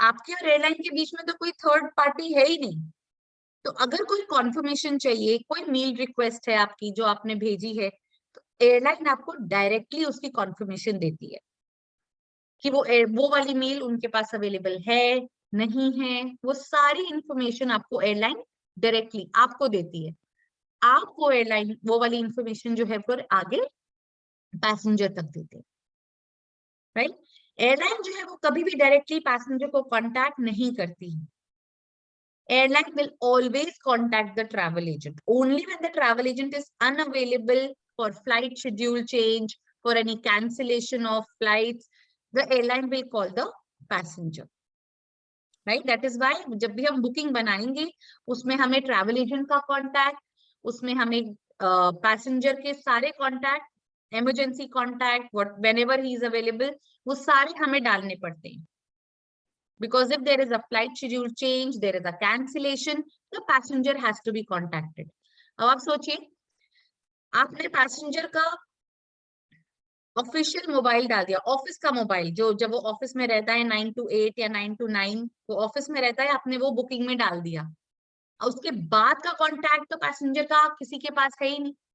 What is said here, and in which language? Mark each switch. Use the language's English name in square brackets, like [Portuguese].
[Hindi] आपके और एयरलाइन के बीच में तो कोई थर्ड पार्टी है ही नहीं। तो अगर कोई कॉन्फर्मेशन चाहिए, कोई मील रिक्वेस्ट है आपकी जो आपने भेजी है, तो एयरलाइन आपको डायरेक्टली उसकी कॉन्फर्मेशन देती है कि वो वाली मील उनके पास अवेलेबल है नहीं है, वो सारी इंफॉर्मेशन आपको एयरलाइन डायरेक्टली आपको देती है। आपको एयरलाइन वो वाली इंफॉर्मेशन जो है फिर आगे पैसेंजर तक देते हैं, राइट। एयरलाइन जो है वो कभी भी डायरेक्टली पैसेंजर को कांटेक्ट नहीं करती है। [English] Airline will always contact the travel agent. Only when the travel agent is unavailable for flight schedule change, for any cancellation of flights, the airline will call the passenger. Right? That is why [Hindi] जब भी हम booking बनाएंगे उसमें हमें travel agent का contact, उसमें हमें passenger के सारे contact, emergency contact, [English] whenever he is available, [Hindi] वो सारे हमें डालने पड़ते हैं। [English] Because if there is a flight schedule change, there is a cancellation, the passenger has to be contacted. [Hindi] अब आप सोचिए, आपने पैसेंजर का ऑफिशियल मोबाइल डाल दिया, ऑफिस का मोबाइल, जो जब वो ऑफिस में रहता है 9 to 8 या 9 to 9 वो ऑफिस में रहता है, आपने वो बुकिंग में डाल दिया, और उसके बाद का कॉन्टैक्ट तो पैसेंजर का किसी के पास है ही नहीं।